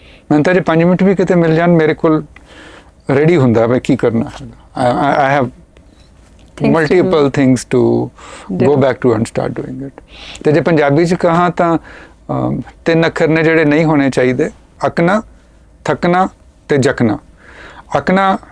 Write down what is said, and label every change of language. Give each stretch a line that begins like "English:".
Punjabi: ਮੈਨੂੰ ਤਾਂ ਜੇ 5 ਮਿੰਟ ਵੀ ਕਿਤੇ ਮਿਲ ਜਾਣ, ਮੇਰੇ ਕੋਲ ਰੈਡੀ ਹੁੰਦਾ ਮੈਂ ਕੀ ਕਰਨਾ ਹੈਗਾ।
English: I have multiple things to go back to and start doing it।
Punjabi: ਤੇ ਜੇ ਪੰਜਾਬੀ 'ਚ ਕਹਾਂ ਤਾਂ 3 ਅੱਖਰ ਨੇ ਜਿਹੜੇ ਨਹੀਂ ਹੋਣੇ ਚਾਹੀਦੇ, ਅਕਣਾ, ਥੱਕਣਾ ਤੇ ਜਕਣਾ। ਅਕਣਾ